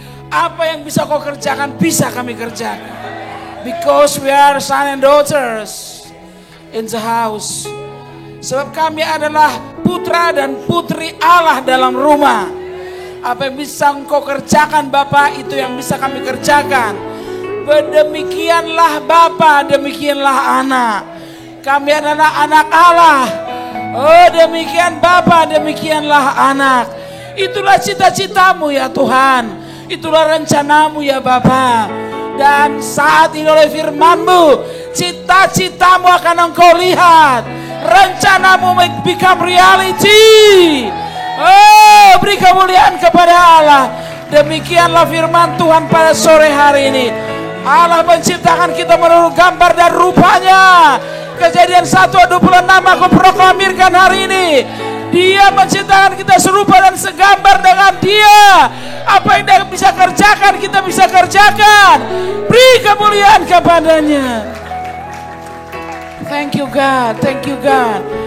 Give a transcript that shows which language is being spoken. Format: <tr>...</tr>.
<id>Apa yang bisa Kau kerjakan bisa kami kerjakan.</id> <en>Because we are son and daughters in the house.</en> <id>Sebab kami adalah putra dan putri Allah dalam rumah. Apa yang bisa Engkau kerjakan Bapa, itu yang bisa kami kerjakan. Demikianlah Bapa, demikianlah anak. Kami adalah anak Allah. Oh demikian Bapa, demikianlah anak. Itulah cita-citamu ya Tuhan. Itulah rencanamu ya Bapa. Dan saat ini oleh firman-Mu, cita-citamu akan Engkau lihat. Rencanamu</id> <en>become reality.</en> <id>Oh, beri kemuliaan kepada Allah. Demikianlah firman Tuhan pada sore hari ini. Allah menciptakan kita menurut gambar dan rupanya. Kejadian 1:26 aku proklamirkan hari ini. Dia menciptakan kita serupa dan segambar dengan Dia. Apa yang Dia bisa kerjakan, kita bisa kerjakan. Beri kemuliaan kepadanya.</id> <en>Thank you God, thank you God.</en>